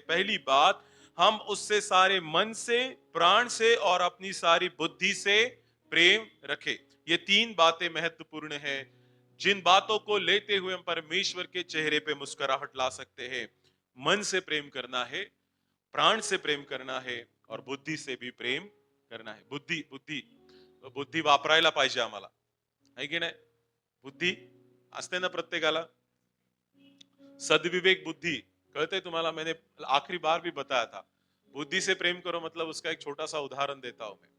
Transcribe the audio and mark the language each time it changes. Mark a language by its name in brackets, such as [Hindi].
[Hindi] पहली बात, हम उससे सारे मन से, प्राण से और अपनी सारी बुद्धि से प्रेम रखें। ये तीन बातें महत्वपूर्ण हैं जिन बातों को लेते हुए हम परमेश्वर के चेहरे पे मुस्कुराहट ला सकते हैं। मन से प्रेम करना है, प्राण से प्रेम करना है और बुद्धी से भी प्रेम करना है। [Marathi] बुद्धी बुद्धी बुद्धी वापरायला पाहिजे आम्हाला, है की नाही? बुद्धी असते ना प्रत्येकाला। सदविवेक बुद्धि कळते तुम्हाला? [Hindi] मैंने आखिरी बार भी बताया था। बुद्धि से प्रेम करो मतलब उसका एक छोटा सा उदाहरण देता हूं मैं।